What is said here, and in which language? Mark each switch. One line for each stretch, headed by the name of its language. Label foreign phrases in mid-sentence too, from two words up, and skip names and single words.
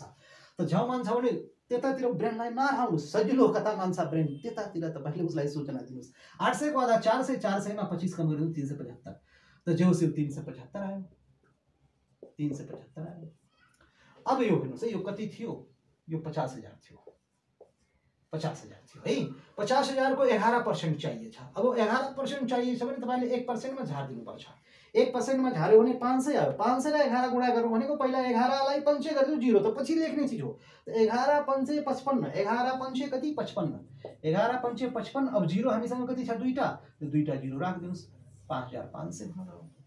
Nepali: त झ्याउ मान्छ भने त्यतातिर ब्रेनलाई नहराउनुस्, सजिलो कता मान्छ ब्रेन त्यतातिर तपाईले उसलाई सूचना दिनुस्। 800 को आधा 400, 400 मा 25 कम गरिदिनु 375, त जो से 375 आयो, 375 आयो। अब यो हेर्नुस् है, यो कति थियो, यो 50,000 थियो, 50,000 थियो है। 50,000 को 11% चाहिए छ। अब 11% चाहिए छ भने तपाईले 1% मा झार्दिनु पर्छ। 1% मा झार्यो भने 500 आयो। 500 लाई 11 गुणा गर्नु भनेको पहिला 11 लाई 5 गरिदिनु 0, त पछि लेख्ने चीज हो। 11 5 55, 11 5 कति 55, 11 5 55। अब 0 हामीसँग कति छ, दुईटा, त्यो दुईटा 0 राख्दिनुस्, 5500 भयो।